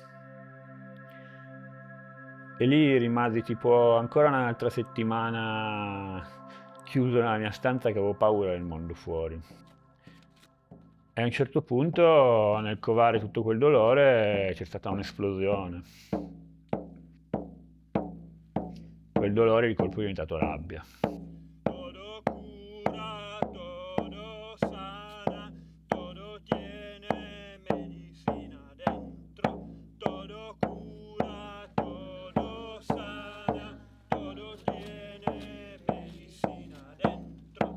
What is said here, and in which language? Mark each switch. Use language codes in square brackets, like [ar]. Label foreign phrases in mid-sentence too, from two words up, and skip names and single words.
[it] E lì rimasi tipo ancora un'altra settimana chiuso nella mia stanza che avevo paura del mondo fuori. E a un certo punto, nel covare tutto quel dolore, c'è stata un'esplosione. Quel dolore di colpo è diventato rabbia. [es] Todo cura, todo sana, todo tiene medicina dentro. Todo cura, todo sana, todo tiene medicina dentro.